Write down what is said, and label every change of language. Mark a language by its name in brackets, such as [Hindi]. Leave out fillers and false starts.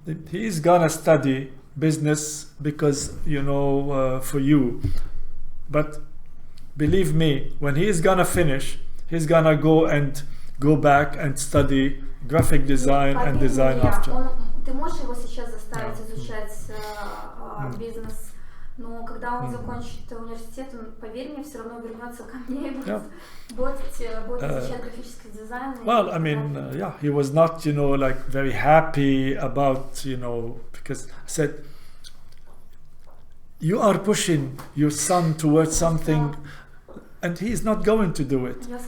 [English] He's gonna study business because, you know, for you. But believe me, when he is gonna finish, he's gonna go back and study graphic design and design after. [Russian] Ты можешь его сейчас заставить изучать бизнес, но когда он закончит университет, он, поверь мне, все равно вернется ко мне и будет изучать графический дизайн. [English] Well, I mean, yeah, he was not, you know, like very happy about, you know, because I said, you are pushing your son towards something, and he is not going to do it.